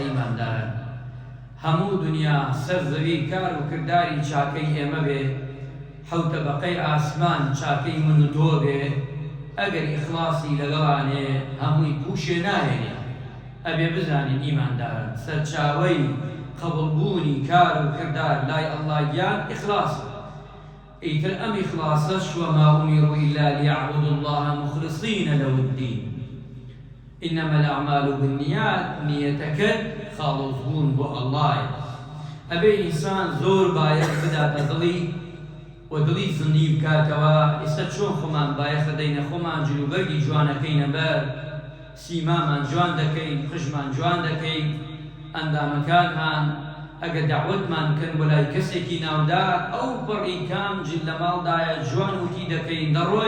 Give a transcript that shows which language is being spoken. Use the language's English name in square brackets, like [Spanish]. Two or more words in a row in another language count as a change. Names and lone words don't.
[Central Kurdish] ئیمانداران، هەموو دنیا سەر زەوی کار و کرداری چاکەی ئێمە بێ، حەوت تەبەقەی ئاسمان چاکەی من و تۆ بێ، ئەگەر ئیخلاسی لەگەڵانێ هەمووی پوشێ ناهێنێ. ئەبێ بزانین ئیمانداران سەرچاوەی قبولبوونی کار و کردار لای ئەڵڵا گیان ئیخلاسە. ئیتر ئەم ئیخلاسەش [Arabic] وما ئومیروا إلا ليعبدوا الله مخلصین له الدین إنما الأعمال بالنیات. [Central Kurdish] نیەتەکەت خاڵۆزبوون بۆ ئەڵڵایە. ئەبێ ئینسان زۆر باەک بداتە دڵی و دڵی زنی بکاتەوە. ئێستا چۆن خۆمان باەخە دەینە خۆمان جلوبەرگی جوانەکەینە بەر، سیمامان جوان دەکەین، خژمان جوان دەکەین، ئەندامەکانمان ئەگە داوەتمان کەن بۆ لای کەسێکی ناودار ئەو پڕی کام جل لە ماڵدایە جوان وتی دەکەین دەڕۆی.